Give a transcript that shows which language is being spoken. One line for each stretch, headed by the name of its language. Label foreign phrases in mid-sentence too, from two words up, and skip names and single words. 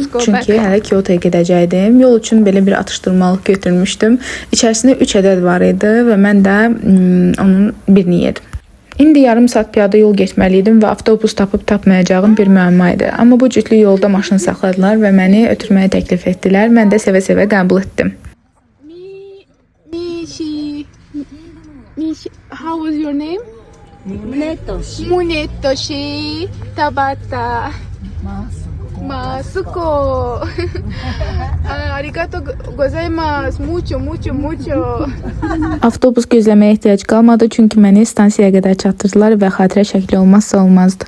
Azerbaijani: Çünki hələ Kyotoya gedəcəkdim. Yol üçün belə bir atışdırmalıq götürmüşdüm. İçərisində 3 ədəd var idi və mən də onun birini yedim. İndi yarım saat piyada yol getməli idim və avtobus tapıb tapmayacağım bir müəmma idi. Amma bu cütlük yolda maşın saxladılar və məni ötürməyə təklif etdilər. Mən də sevə-sevə qəbul etdim.
English: How was your name? Munetoshi Tabata Masuko.
Japanese: ありがとうございます. Mucho.
Azerbaijani: Avtobus gözləməyə ehtiyac qalmadı, çünki məni stansiyaya qədər çatdırdılar və xatirə şəkli olmazsa olmazdı.